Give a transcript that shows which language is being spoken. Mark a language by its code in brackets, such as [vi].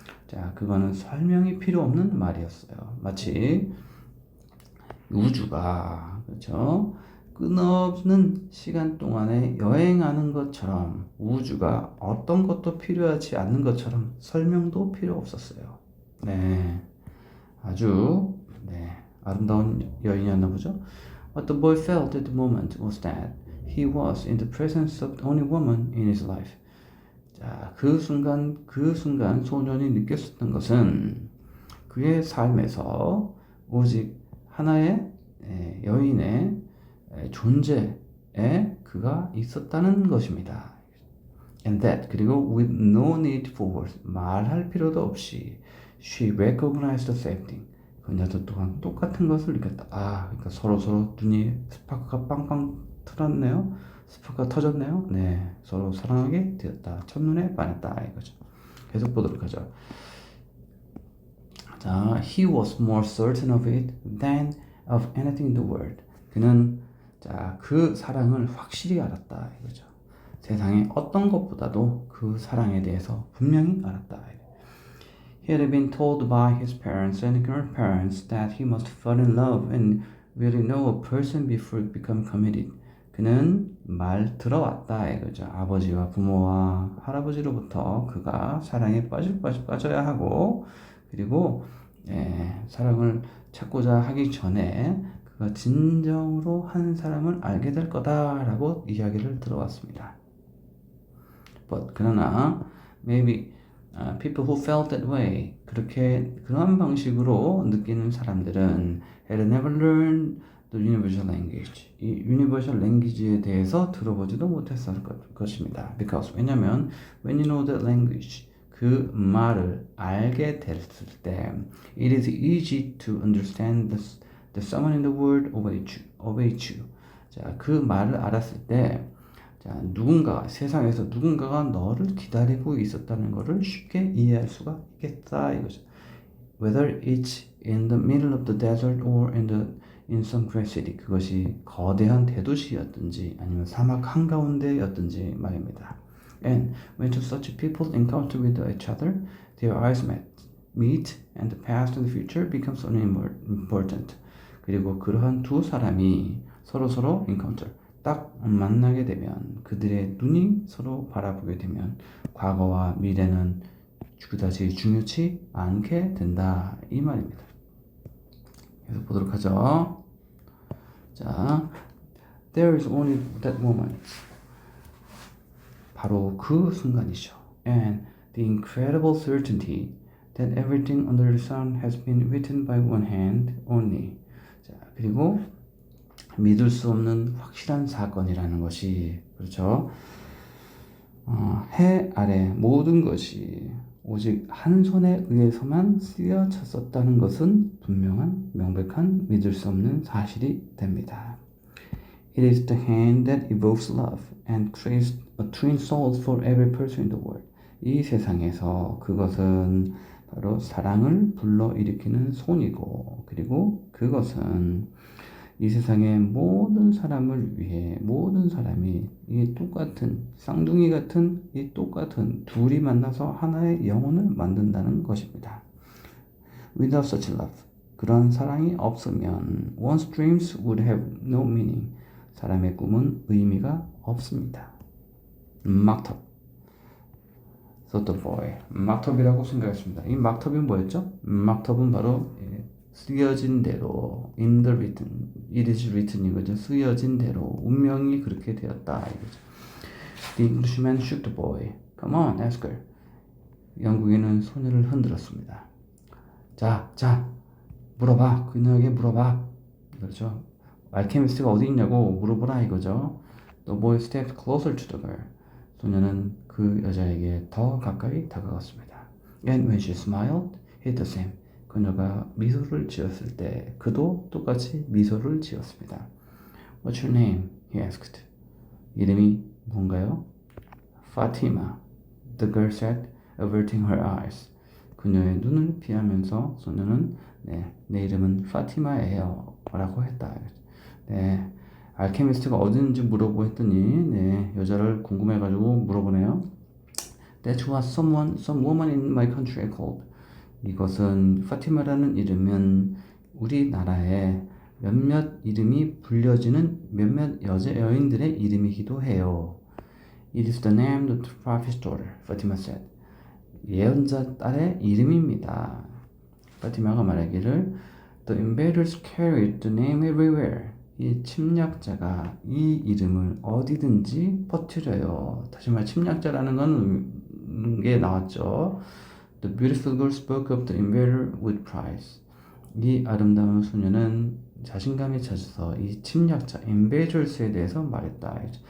[ko] 자, 그거는 설명이 필요 없는 말이었어요. 마치 우주가, 그렇죠? 끊없는 시간 동안에 여행하는 것처럼 우주가 어떤 것도 필요하지 않는 것처럼 설명도 필요 없었어요. 네, 아주 아름다운 여인이었나 보죠. [en] What the boy felt at the moment was that he was in the presence of the only woman in his life. [ko] 자, 그 순간 소년이 느꼈었던 것은 그의 삶에서 오직 하나의 여인의 존재에 그가 있었다는 것입니다. [en] And that, [ko] 그리고 [en] with no need for words, [ko] 말할 필요도 없이 [en] she recognized the same thing. [ko] 그녀도 또한 똑같은 것을 느꼈다. 그러니까 서로 눈이 스파크가 빵빵 터졌네요. 스파크가 터졌네요. 네, 서로 사랑하게 되었다. 첫눈에 반했다 이거죠. 계속 보도록 하죠. [en] 자, he was more certain of it than of anything in the world. [ko] 그는 그 사랑을 확실히 알았다 이거죠. 세상에 어떤 것보다도 그 사랑에 대해서 분명히 알았다. [en] He had been told by his parents and grandparents that he must fall in love and really know a person before he become committed. [ko] 그는 말 들어왔다 이거죠. 아버지와 부모와 할아버지로부터 그가 사랑에 빠져야 하고, 그리고 사랑을 찾고자 하기 전에 그가 진정으로 한 사람을 알게 될 거다라고 이야기를 들어왔습니다. [en] But [ko] 그러나 [en] maybe people who felt that way, [ko] 그런 방식으로 느끼는 사람들은 [en] had never learned the universal language. [ko] 이 [en] universal language [ko] 에 대해서 들어보지도 못했을 것입니다. [en] Because [ko] 왜냐면 [en] when you know the language, [ko] 그 말을 알게 됐을 때 [en] it is easy to understand the someone in the world awaits you. [ko] 자, 그 말을 알았을 때 세상에서 누군가가 너를 기다리고 있었다는 것을 쉽게 이해할 수가 있겠다 이거죠. [en] Whether it's in the middle of the desert or in some great city. [ko] 그것이 거대한 대도시였든지 아니면 사막 한가운데였든지 말입니다. [en] And when two such people encounter with each other, their eyes meet, and the past and the future becomes unimportant. [ko] 그리고 그러한 두 사람이 서로 encounter, 딱 만나게 되면 그들의 눈이 서로 바라보게 되면 과거와 미래는 그다지 중요치 않게 된다 이 말입니다. 계속 보도록 하죠. [en] 자, there is only that moment. [ko] 바로 그 순간이죠. [en] And the incredible certainty that everything under the sun has been written by one hand only. [ko] 자, 그리고 믿을 수 없는 확실한 사건이라는 것이, 그렇죠? 해 아래 모든 것이 오직 한 손에 의해서만 쓰여졌었다는 것은 분명한, 명백한, 믿을 수 없는 사실이 됩니다. [en] It is the hand that evokes love and creates a twin soul for every person in the world. [ko] 이 세상에서 그것은 바로 사랑을 불러일으키는 손이고, 그리고 그것은 이 세상의 모든 사람을 위해 모든 사람이 이 똑같은 쌍둥이 같은 이 똑같은 둘이 만나서 하나의 영혼을 만든다는 것입니다. [en] Without such love, 그런 사랑이 없으면 one's dreams would have no meaning. [ko] 사람의 꿈은 의미가 없습니다. 막탑, [en] thought boy, [ko] 막탑이라고 생각했습니다. 이 막탑이 뭐였죠? 막탑은 바로 쓰여진 대로 [en] in the written, it is written [ko] 이거죠. 쓰여진 대로 운명이 그렇게 되었다 이거죠. [en] The Englishman shook the boy. Come on, ask her. [ko] 영국인은 소녀를 흔들었습니다. 자, 물어봐. 그녀에게 물어봐. 그렇죠. 알케미스트가 어디 있냐고 물어보라 이거죠. [en] The boy stepped closer to the girl. [ko] 소녀는 그 여자에게 더 가까이 다가갔습니다. [en] And when she smiled, he did the same. [ko] 그녀가 미소를 지었을 때 그도 똑같이 미소를 지었습니다. [en] What's your name? He asked. [ko] 이름이 뭔가요? [en] Fatima. The girl said, averting her eyes. [ko] 그녀의 눈을 피하면서 소녀는 내 이름은 파티마예요 라고 했다. 네, 알케미스트가 어딘지 물어보고 했더니 여자를 궁금해가지고 물어보네요. [en] That's what some woman in my country called. [ko] 이것은 파티마라는 이름은 우리나라에 몇몇 이름이 불려지는 몇몇 여인들의 이름이기도 해요. [en] It is the name of the prophet's daughter, Fatima said. [ko] 예언자 딸의 이름입니다. 파티마가 말하기를 [en] The invaders carried the name everywhere. [ko] 이 침략자가 이 이름을 어디든지 퍼뜨려요. 다시 말 침략자라는 건 게 나왔죠. [en] The beautiful girl spoke of the invader with pride. [ko] 이 아름다운 소녀는 자신감에 차서 이 침략자 invaders에 대해서 말했다.